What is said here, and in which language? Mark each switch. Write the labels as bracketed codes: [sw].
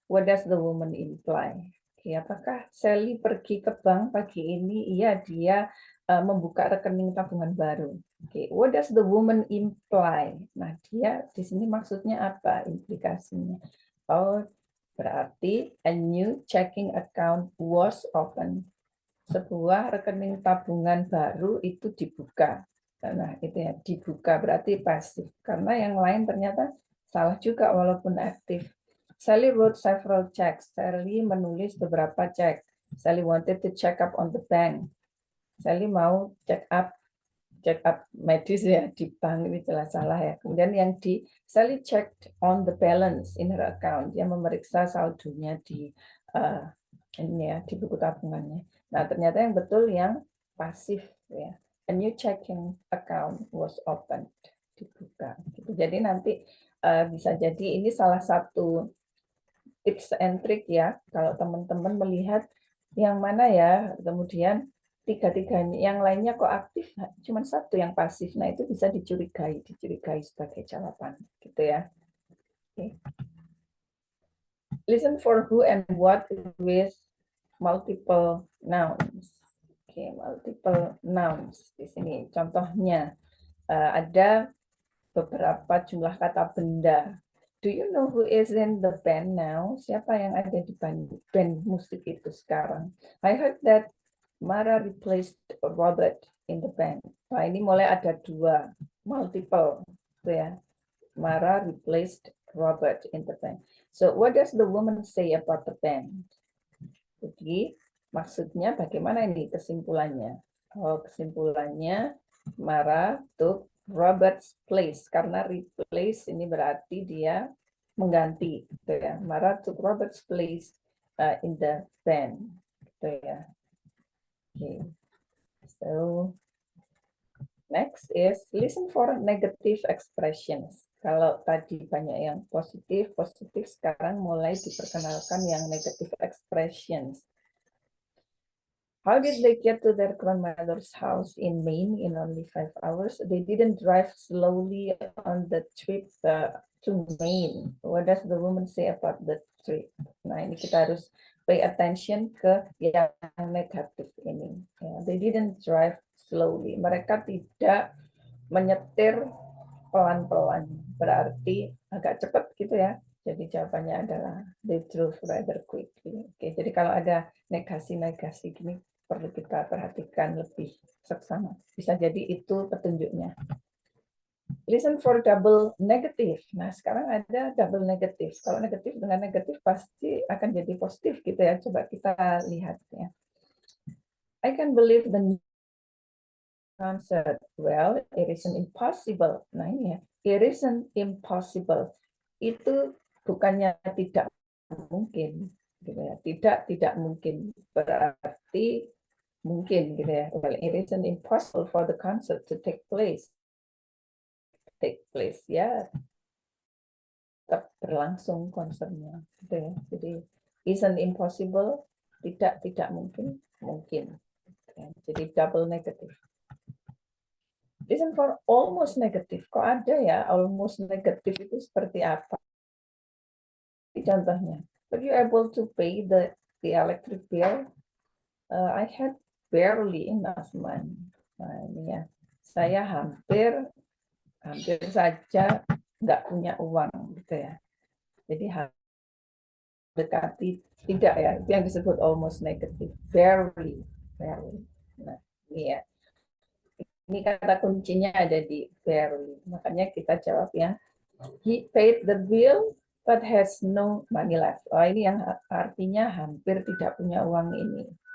[en] What does the woman imply? [id] Oke, apakah Sally pergi ke bank pagi ini? Iya, dia membuka rekening tabungan baru. Oke, [en] what does the woman imply? [id] Nah, dia di sini maksudnya apa implikasinya? [en] Oh, [id] berarti [en] a new checking account was opened. [id] Sebuah rekening tabungan baru itu dibuka. Nah, itu ya, dibuka berarti pasif. Karena yang lain ternyata salah juga walaupun aktif. [en] Sally wrote several checks. [id] Sally menulis beberapa cek. [en] Sally wanted to check up on the bank. [id] Sally mau check up medis ya di bank, ini jelas salah ya. Kemudian yang di [en] Sally checked on the balance in her account. [id] Dia memeriksa saldonya di ini ya, di buku tabungannya. Nah, ternyata yang betul yang pasif ya. [en] A new checking account was opened, dibuka. [id] Gitu. Jadi nanti bisa jadi ini salah satu tips and trick ya, kalau teman-teman melihat yang mana ya, kemudian tiga-tiganya, yang lainnya kok aktif, cuma satu yang pasif. Nah, itu bisa dicurigai sebagai jawaban, gitu ya. [en] Okay. Listen for who and what with multiple nouns. [id] Oke, multiple nouns di sini. Contohnya ada beberapa jumlah kata benda. [en] Do you know who is in the band now? [id] Siapa yang ada di band musik itu sekarang? [en] I heard that Mara replaced Robert in the band. [id] Nah, ini mulai ada dua, multiple, gitu ya. [en] Mara replaced Robert in the band. So what does the woman say about the band? [id] Jadi maksudnya bagaimana ini kesimpulannya? Oh, kesimpulannya [en] Mara took Robert's place, [id] karena replace ini berarti dia mengganti, gitu ya. [en] Mara took Robert's place in the band, [id] gitu ya. [en] Okay. So next is listen for negative expressions. [id] Kalau tadi banyak yang positif, sekarang mulai diperkenalkan yang negative expressions. [en] How did they get to their grandmother's house in Maine in only 5 hours? They didn't drive slowly on the trip to Maine. What does the woman say about the trip? [id] Nah, ini kita harus pay attention ke yang negatif ini. [en] They didn't drive slowly. [id] Mereka tidak menyetir pelan-pelan. Berarti agak cepat gitu ya. Jadi jawabannya adalah [en] they drove rather quickly. [id] Oke, jadi kalau ada negasi-negasi gini perlu kita perhatikan lebih seksama. Bisa jadi itu petunjuknya. [en] Listen for double negative. [id] Nah, sekarang ada [en] double negative. [id] Kalau negatif dengan negatif pasti akan jadi positif gitu ya. Coba kita lihat ya. [en] I can believe the concert. Well, it isn't impossible. [id] Nah, ini ya. [en] It isn't impossible. [id] Itu bukannya tidak mungkin. Gitu ya. Tidak mungkin. Berarti mungkin gitu ya. [en] Well, it isn't impossible for the concert to take place. [id] Ya, tetap berlangsung konsernya gitu ya. Jadi isn't impossible, tidak mungkin, mungkin. Jadi double negative. [en] Listen for almost negative. [id] Kok ada ya almost negative itu seperti apa? [en] Contohnya, were you able to pay the electric bill? I had barely enough money. [id] Nah, ini ya. Saya hampir saja nggak punya uang gitu ya. Jadi dekati tidak ya, itu yang disebut almost negative, barely. Nah, ini ya. Ini kata kuncinya ada di barely. Makanya kita jawab ya, [en] he paid the bill but has no money left. [id] Oh, ini yang artinya hampir tidak punya uang ini.